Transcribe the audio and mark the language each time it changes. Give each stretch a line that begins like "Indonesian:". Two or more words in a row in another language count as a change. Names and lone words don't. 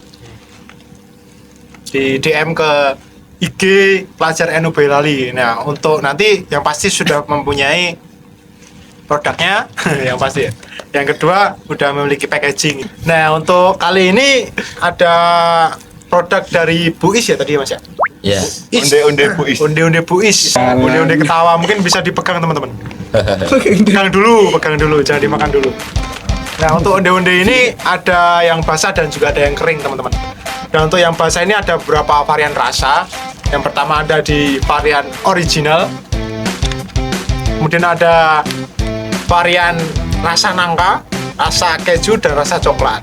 Indonesian: di DM ke IG pelajar NU Boyolali. Nah, untuk nanti yang pasti sudah mempunyai produknya yang pasti ya. Yang kedua udah memiliki packaging. Nah, untuk kali ini ada produk dari Bu Is ya tadi Mas ya. Ya. Onde-onde Bu Is. Onde-onde Bu Is. Onde-onde ketawa mungkin bisa dipegang teman-teman. Pegang dulu, jangan dimakan dulu. Nah, untuk onde-onde ini ada yang basah dan juga ada yang kering teman-teman. Dan untuk yang basah ini ada beberapa varian rasa. Yang pertama ada di varian original. Kemudian ada varian rasa nangka, rasa keju dan rasa coklat.